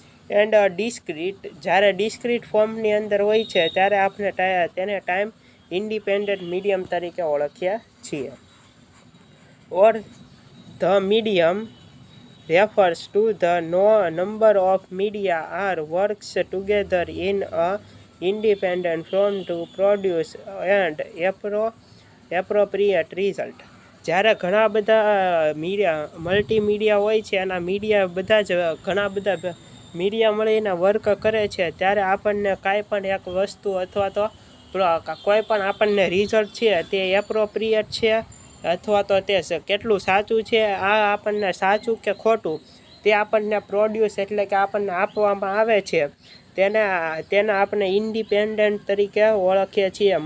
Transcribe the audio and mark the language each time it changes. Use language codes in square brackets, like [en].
[gu] And discrete જ્યારે discrete ફોર્મની અંદર હોય છે ત્યારે આપણે તેને ટાઈમ ઇન્ડિપેન્ડન્ટ મીડિયમ તરીકે ઓળખીએ છીએ। [en] Or the medium refers to the number of media are works together in a independent form to produce an appropriate result। [gu] જ્યારે ઘણા બધા મલ્ટીમીડિયા હોય છે એના મીડિયા બધા જ ઘણા બધા મીડિયા મળીને વર્ક કરે છે ત્યારે આપણને કાંઈ પણ એક વસ્તુ અથવા તો કોઈ પણ આપણને રિઝલ્ટ છે તે એપ્રોપ્રિએટ છે અથવા તો તે કેટલું સાચું છે આ આપણને સાચું કે ખોટું તે આપણને પ્રોડ્યુસ એટલે કે આપણને આપવામાં આવે છે તેને આપણે ઇન્ડિપેન્ડન્ટ તરીકે ઓળખીએ છીએ।